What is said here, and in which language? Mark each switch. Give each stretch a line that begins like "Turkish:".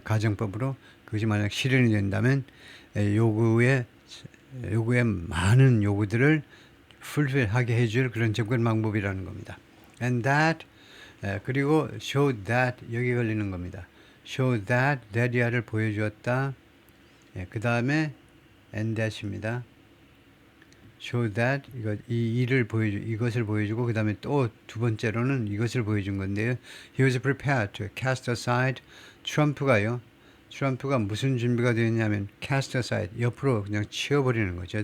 Korean: 가정법으로 그것이 만약 실현이 된다면 요구에 많은 요구들을 fulfill하게 해줄 그런 접근 방법이라는 겁니다. And that 그리고 show that 여기 걸리는 겁니다. show that that이야를 보여주었다. 그 다음에 and that입니다. show that 이것을 보여주고 그 다음에 또 두 번째로는 이것을 보여준 건데요.
English: He was prepared to cast aside.
Korean: 트럼프가 무슨 준비가 되었냐면 cast aside 옆으로 그냥 치워버리는 거죠.